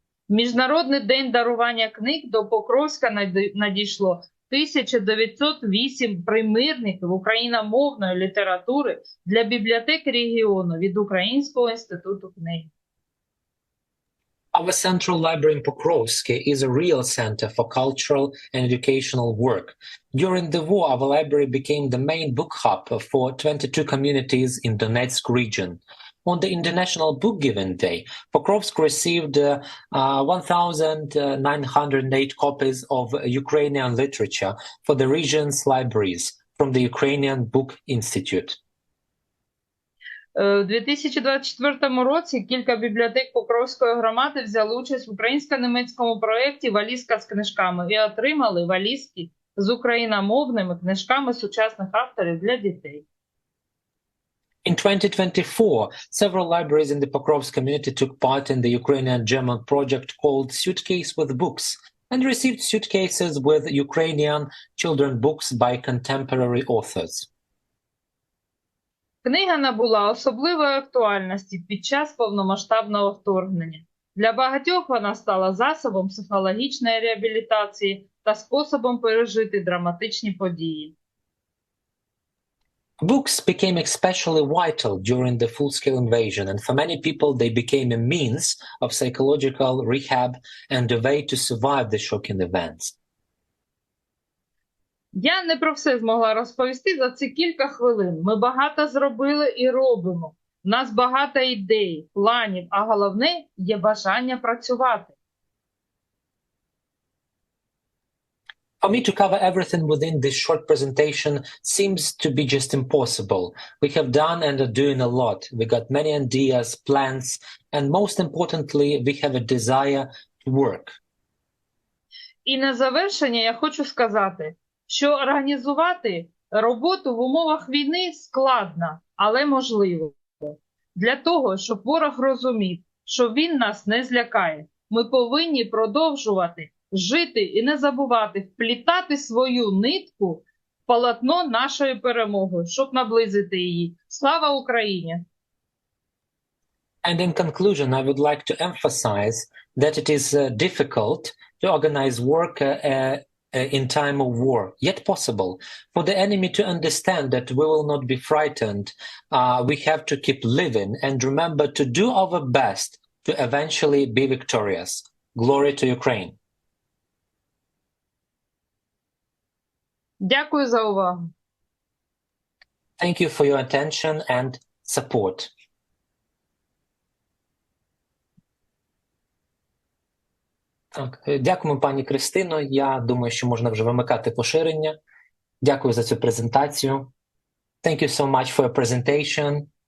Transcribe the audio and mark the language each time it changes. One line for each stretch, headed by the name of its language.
Ukrainian: В Міжнародний день дарування книг до Покровська надійшло 1908 примірників україномовної літератури для бібліотек регіону від Українського інституту книги.
English: Our central library in Pokrovsk is a real center for cultural and educational work. During the war, our library became the main book hub for 22 communities in Donetsk region. on the International Book Giving Day. Pokrovsk received 1,908 copies of Ukrainian literature for the region's libraries from the Ukrainian Book Institute.
Ukrainian: У 2024 році кілька бібліотек Покровської громади взяли участь в українсько-німецькому проєкті «Валізка з книжками» і отримали валізки з україномовними книжками сучасних авторів для дітей.
English: In 2024, several libraries in the Pokrovsk community took part in the Ukrainian-German project called Suitcase with Books and received suitcases with Ukrainian children books by contemporary authors.
Ukrainian: Книга набула особливої актуальності під час повномасштабного вторгнення. Для багатьох вона стала засобом психологічної реабілітації та способом пережити драматичні події.
English: Books became especially vital during the full-scale invasion, and for many people they became a means of psychological rehab and a way to survive the shocking events.
Ukrainian: Я не про все змогла розповісти за ці кілька хвилин. Ми багато зробили і робимо. У нас багато ідей, планів, а головне – є бажання працювати.
English: For me to cover everything within this short presentation seems to be just impossible. We have done and are doing a lot. We got many ideas, plans, and most importantly, we have a desire to work.
Ukrainian: І на завершення я хочу сказати, що організувати роботу в умовах війни складно, але можливо. Для того, щоб ворог розумів, що він нас не злякає, ми повинні продовжувати жити і не забувати вплітати свою нитку в полотно нашої перемоги, щоб наблизити її. Слава Україні!
English: And in conclusion, I would like to emphasize that it is difficult to organize work in time of war, yet possible. For the enemy to understand that we will not be frightened, we have to keep living and remember to do our best to eventually be victorious. Glory to Ukraine.
Ukrainian: Дякую за увагу.
English: Thank you for your attention and support.
Ukrainian: Так, дякуємо, пані Кристино. Я думаю, що можна вже вимикати поширення. Дякую за цю презентацію.
English: Thank you so much for your presentation.